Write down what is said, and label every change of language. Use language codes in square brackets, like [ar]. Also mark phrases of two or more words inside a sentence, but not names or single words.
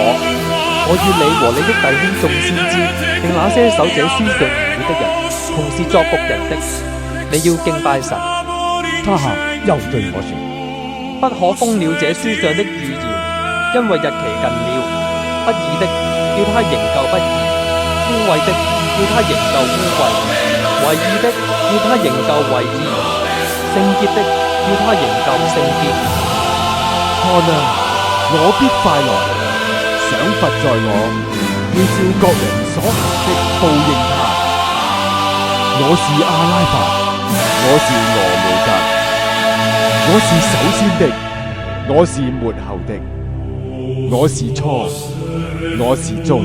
[zh] 我願你和你的弟兄眾先知，並那些守這書上預言的人，同是作僕人的，你要敬拜神。他又對我說： 不可封了這書上的預言，因為日期近了。不義的，叫他仍舊不義；污穢的，叫他仍舊污穢；為義的，叫他仍舊為義；聖潔的，叫他仍舊聖潔。看啊，我必快來，賞罰在我，要照各人所行的報應他。我是阿拉法，我是俄梅格，我是首先的，我是末後的，我是初，我是終。